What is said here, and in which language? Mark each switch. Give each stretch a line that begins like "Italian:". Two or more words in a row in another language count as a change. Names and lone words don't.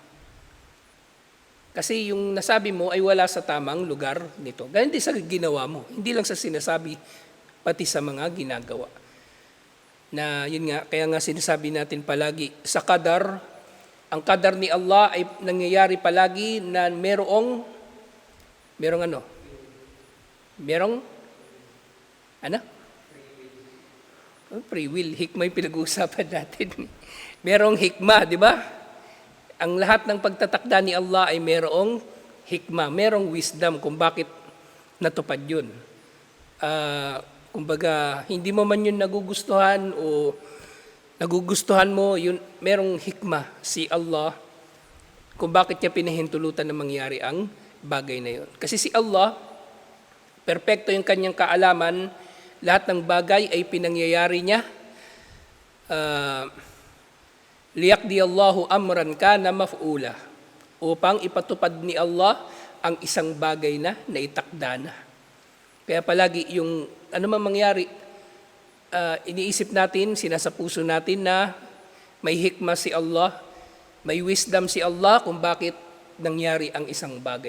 Filipino: Kasi yung nasabi mo ay wala sa tamang lugar nito. Ganyan din sa ginawa mo. Hindi lang sa sinasabi, pati sa mga ginagawa. Na yun nga, kaya nga sinasabi natin palagi, sa qadar, ang qadar ni Allah ay nangyayari palagi na merong
English: free will.
Filipino: Hikmah yung pinag-uusapan natin. Merong hikmah, di ba? Ang lahat ng pagtatakda ni Allah ay merong hikmah, merong wisdom kung bakit natupad yun. Kumbaga, hindi mo man yun nagugustuhan o nagugustuhan mo, yun, merong hikmah si Allah kung bakit niya pinahintulutan na mangyari ang bagay na yun. Kasi si Allah, perpekto yung kanyang kaalaman, lahat ng bagay ay pinangyayari niya.
Arabic: ليقضي الله أمرا كان مفعولا,
Filipino: upang ipatupad ni Allah ang isang bagay na naitakda na. Kaya palagi yung ano man mangyari, iniisip natin, sinasapuso natin na may hikmah si Allah, may wisdom si Allah kung bakit nangyari ang isang bagay.